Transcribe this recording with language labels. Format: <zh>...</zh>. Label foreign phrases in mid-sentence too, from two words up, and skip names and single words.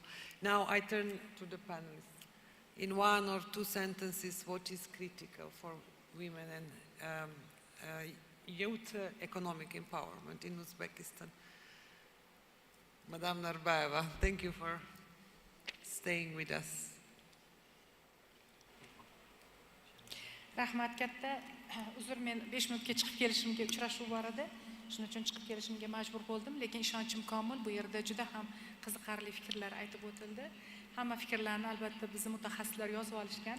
<en>Now I turn to the panelists. In 1 or 2 sentences, what is critical for women and youth economic empowerment in Uzbekistan? Madam Narbayeva, thank you for staying with us.</en> <uz>Rahmat katta. Uzr, men 5 minutga chiqib kelishimga uchrashuv bor edi. Shuning uchun chiqib kelishimga majbur bo'ldim, lekin ishonchim komil. Bu yerda juda ham qiziqarli fikrlar aytib o'tildi. Hamma fikrlarni albatta bizni mutaxassislar yozib olishgan.</uz>